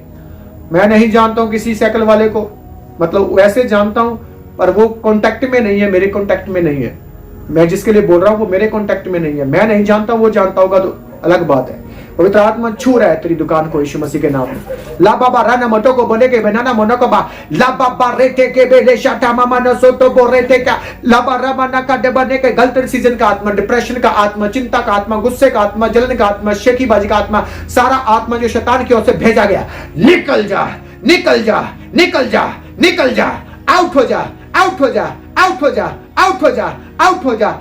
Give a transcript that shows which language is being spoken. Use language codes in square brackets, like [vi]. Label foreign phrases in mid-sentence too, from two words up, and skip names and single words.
[hi] मैं नहीं जानता हूं किसी साइकिल वाले को, मतलब वैसे जानता हूं पर वो कॉन्टेक्ट में नहीं है, मेरे कॉन्टेक्ट में नहीं है। मैं जिसके लिए बोल रहा हूं वो मेरे कॉन्टेक्ट में नहीं है, मैं नहीं जानता, वो जानता होगा तो अलग बात है। पवित्र आत्मा छू रहा है तेरी दुकान को यीशु मसीह के नाम में। ला बाबा राना मटो को बोले के बनाना मोनो को बा ला बाबा रेटे के बेले शाटा मामा न सोतो बो रेटे का ला बारा मना का डबने के गलत सीजन का आत्मा, डिप्रेशन का आत्मा, चिंता का आत्मा, गुस्से का आत्मा, जलन का आत्मा, शेखीबाजी का आत्मा, सारा आत्मा जो शैतान की ओर से भेजा गया, निकल जा, निकल जा, निकल जा, निकल जा, आउट हो जा, आउट हो जा, आउट हो जा, आउट हो जा, आउट हो जा।